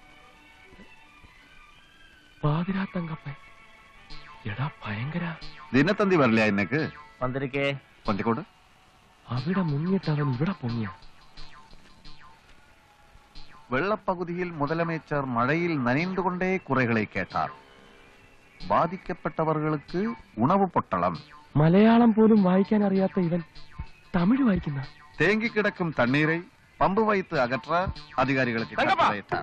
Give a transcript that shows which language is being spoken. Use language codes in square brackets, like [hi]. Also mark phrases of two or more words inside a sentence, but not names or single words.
[ta] பாதிரா தங்கப்பன் எடா பயங்கர தினத்தந்தி வரலையா இன்னைக்கு? வந்திருக்கே. கொஞ்சம் கூட. [ml] അവിടെ മുങ്ങിയിട്ടവൻ ഇവിടെ പൊങ്ങിയ. [ta] வெள்ளப்பகுதியில் முதலமைச்சர் மழையில் நனைந்து கொண்டே குறைகளை கேட்டார். பாதிக்கப்பட்டவர்களுக்கு உணவு பொட்டலம். [ml] മലയാളം പോലും വായിക്കാൻ അറിയാത്ത ഇവൻ തമിഴ് വായിക്കുന്ന. [ta] தேங்கி கிடக்கும் தண்ணீரை பம்பு வைத்து அகற்ற அதிகாரிகளுக்கு கட்டளையிட்டார்.